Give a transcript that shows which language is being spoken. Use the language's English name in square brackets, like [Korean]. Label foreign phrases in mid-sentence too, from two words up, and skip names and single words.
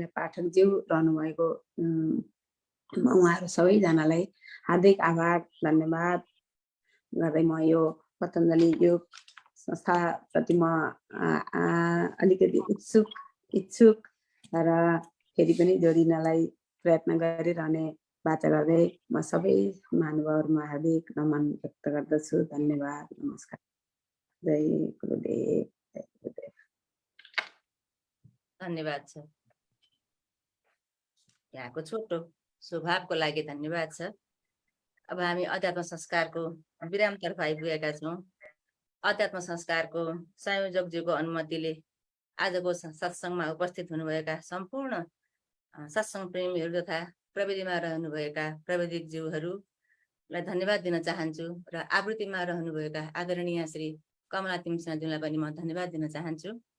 [Nepali] पाठकज्यू रहनुभएको उहाँहरू सबैजनालाई हार्दिक आभार धन्यवाद गर्दै म यो पतञ्जलि योग संस्थाप्रति म अलिकति इच्छुक र फेरि पनि जोडिनलाई प्रयत्न गरिरहने बाचा गर्दै म सबै महानुभावहरूमा हार्दिक नमन व्यक्त गर्दछु। धन्यवाद, नमस्कार, जय गुरुदेव, जय गुरुदेव। धन्यवाद छ यहाँको छोटो स्वभावको लागि धन्यवाद छ। अब हामी अध्यात्म संस्कारको विरामतर्फ आइपुगेका छौँ। अध्यात्म संस्कारको संयोजकज्यूको अनुमतिले आजको सत्सङ्गमा उपस्थित हुनुभएका सम्पूर्ण सत्सङ्ग प्रेमीहरू तथा प्रविधिमा रहनुभएका प्रविधिकज्यूहरूलाई धन्यवाद दिन चाहन्छु र आवृत्तिमा रहनुभएका आदरणीय श्री कमला तिमसिनाज्यूलाई पनि म धन्यवाद दिन चाहन्छु।